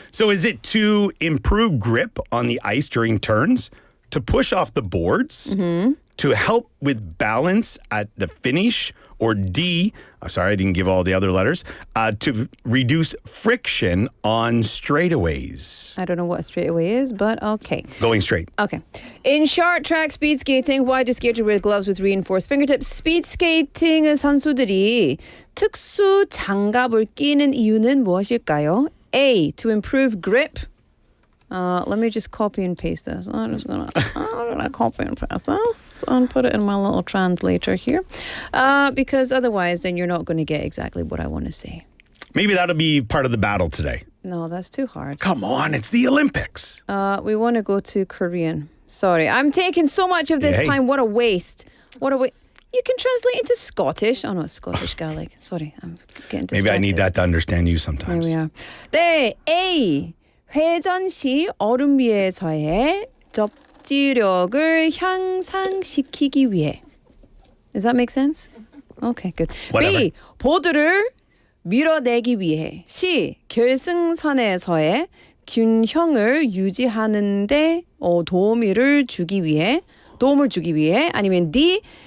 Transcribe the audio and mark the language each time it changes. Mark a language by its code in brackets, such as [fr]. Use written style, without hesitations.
[en] So is it to improve grip on the ice during turns, to push off the boards, to help with balance at the finish, or D, I'm sorry, I didn't give all the other letters, to reduce friction on straightaways? I don't know what a straightaway is, but okay. Going straight. Okay. In short track speed skating, why do skaters wear gloves with reinforced fingertips? [ko] 스피드 스케이팅 선수들이 특수 장갑을 끼는 이유는 무엇일까요? [en] A, to improve grip. Let me just copy and paste this. I'm gonna copy and paste this and put it in my little translator here. Because otherwise, then you're not going to get exactly what I want to say. Maybe that'll be part of the battle today. No, that's too hard. Come on, it's the Olympics. We want to go to Korean. Sorry. I'm taking so much of this Hey. time. What a waste. What a waste. You can translate into Scottish. Oh, no, it's Scottish Gaelic. Sorry, I'm getting distracted. Maybe I need that to understand you There sometimes. we are. 네, A. [ko] 회전 시 얼음 위에서의 접지력을 향상시키기 위해. [en] Does that make sense? Okay, good. Whatever. [ko] B. 보드를 밀어내기 위해. C. 결승선에서의 균형을 유지하는데 도움을 주기 위해. 아니면 D.